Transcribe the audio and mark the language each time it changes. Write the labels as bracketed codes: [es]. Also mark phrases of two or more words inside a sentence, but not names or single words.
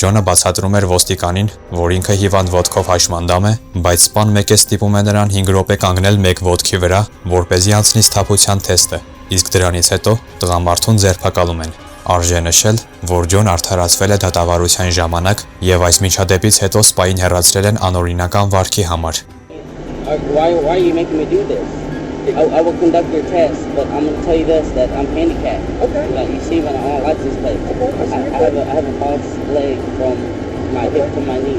[hy] Ջոնը բացատրում էր ոստիկանին, որ ինքը հիվանդ ոտքով հաշմանդամ է, բայց սպան մեկ է ստիպում է նրան 5 րոպե կանգնել մեկ ոտքի վրա, որպեսզի անցնի սթափության թեստը, իսկ դրանից հետո տղամարդուն ձերբակալում են։ Արժե նշել, որ Ջոն արդարացվել է դատավարության ժամանակ եւ այս միջադեպից հետո սպային հեռացրել են անօրինական վարքի համար։ [en] Why are you making me do this? I will conduct your test, but I'm going to tell you this, that I'm handicapped. Okay. Like you see when I'm on license plate, I have a false leg from my hip to my knee.